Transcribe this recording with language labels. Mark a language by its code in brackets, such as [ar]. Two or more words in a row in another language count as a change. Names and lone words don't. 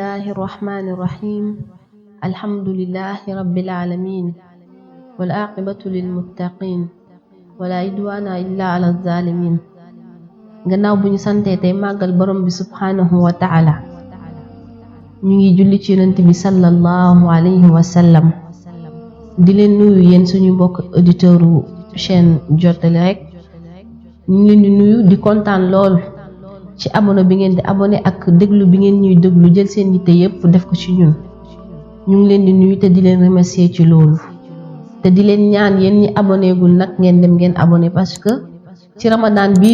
[ar] الرحمن الرحيم الحمد لله رب العالمين والعاقبة للمتقين ولا عدوان إلا على الظالمين [wo] gannaaw bu ñu santee tey màggal borom bi [ar] سبحانه وتعالى ñu [wo] ngi julli ci yonent bi [ar] صلى الله عليه وسلم [wo] di leen nuyu yéen suñu mbokk auditeuru chaîne Jottali Rek ñu ngi leen di nuyu di kontaan lool ci abonné bi ngeen di abonné ak déglu bi ngeen ñuy déglu jël seen yitte yépp def ko ci ñun ñu ngi leen di nuyu te di leen remercier ci loolu te di leen ñaan yéen ñi abonné gul nag ngeen dem ngeen abonné parce que ci ramadan bii